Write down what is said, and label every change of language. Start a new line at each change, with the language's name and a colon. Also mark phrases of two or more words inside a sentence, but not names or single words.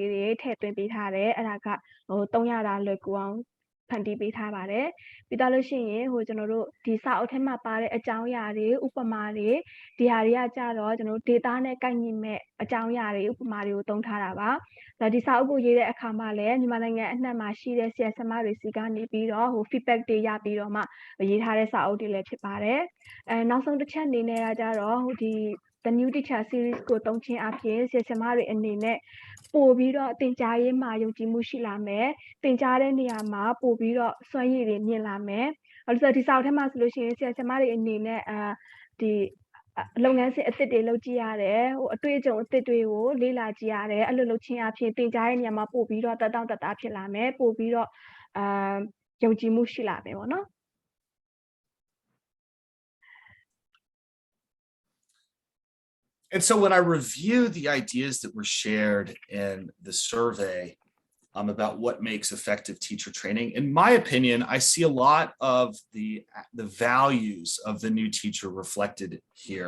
Burmese: လေးတွေထည့်သွင်းပေးထားတယ်အဲ့ဒါကဟိုသုံးရတာလွယ်ကူအောင်ဖန်တီးပေးထားပါတယ်ပြီးတော့လို့ရှိရင်ဟိုကျွန်တော်တို့ဒီစာအုပ်ထဲမှာပါတဲ့အကြောင်းအရာတွေဥပမာတွေဒီဟာတွေကကြတော့ကျွန်တော်တို့ data နဲ့ကို က်ညီမဲ့အကြောင်းအရာတွေဥပမာတွေကိုသုံးထားတာပါဒါဒီစာအုပ်ကိုရေးတဲ့အခါမှာလည်းမြန်မာနိုင်ငံအနှံ့မှာရှိတဲ့ဆရာဆရာမတွေစီကနေပြီးတော့ဟို feedback တွေ ရပြီးတော့မှရေးထားတဲ့စာအုပ်တွေလည်းဖြစ်ပါတယ်နောက်ဆုံးတစ်ချက်အနေနဲ့ကကြတော့ဟိုဒီ
English: the new teacher series
Burmese: ကိုသုံးခြင်းအပြင်ဆရာဆရာမ တွေအနေနဲ့ပို့ပြီးတော့သင်ကြားရေးမှာယုံကြည်မှုရှိလာမယ်သင်ကြားတဲ့နေရာမှာပို့ပြီးတော့စွမ်းရည်တွေမြင့်လာမယ်အဲ့လိုဆိုဒီစာအုပ်ထဲမှာဆိုလို့ရှိရင်ဆရာဆရာမတွေအနေနဲ့ဒီလုပ်ငန်းစဉ်အသစ်တွေလုပ်ကြည့်ရတယ်ဟိုအတွေ့အကြုံအသစ်တွေကိုလေ့လာကြည့်ရတယ်အဲ့လိုလုပ်ခြင်းအပြင်သင်ကြားရေးနေရာမှာပို့ပြီးတော့တက်တောင့်တက်တာဖြစ်လာမယ်ပို့ပြီးတော့ယုံကြည်မှုရှိလာမယ်ပေါ့နော်
English: And so when I review the ideas that were shared in the survey about what makes effective teacher training, in my opinion, I see a lot of the values of the new teacher reflected here.